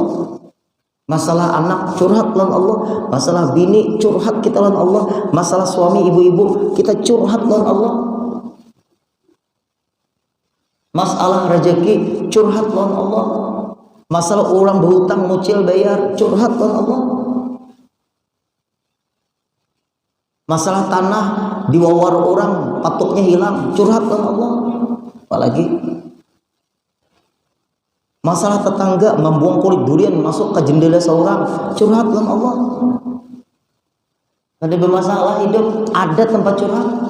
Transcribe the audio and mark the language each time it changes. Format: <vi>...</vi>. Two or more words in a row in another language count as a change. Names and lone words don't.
<bjn>Masalah anak curhat lawan Allah, masalah bini curhat kita lawan Allah, masalah suami ibu-ibu kita curhat lawan Allah, masalah rezeki curhat lawan Allah, masalah orang berhutang mucil bayar curhat lawan Allah, masalah tanah diwawar orang patuknya hilang curhat lawan Allah. Apalagi masalah tetangga membuang kulit durian masuk ke jendela seorang curhat lawan Allah.</bjn> <id>Ada bermasalah hidup, ada tempat curhat.</id>